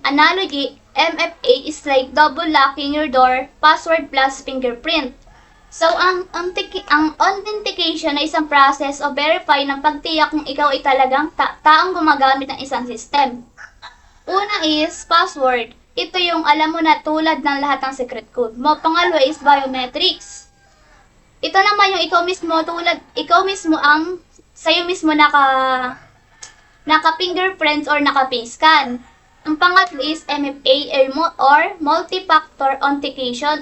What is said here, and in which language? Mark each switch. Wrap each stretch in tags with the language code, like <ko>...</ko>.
<en>Analogy, MFA is like double locking your door, password plus fingerprint.</en> <tl>So, ang authentication ay isang process o verify ng pagtiyak kung ikaw ay talagang taong gumagamit ng isang system. Una is password. Ito yung alam mo na tulad ng lahat ng secret code mo. Pangalawa is biometrics. Ito naman yung ikaw mismo ang sa'yo mismo naka fingerprints or naka face scan. Ang pangatlo is MFA or multi-factor authentication.</tl>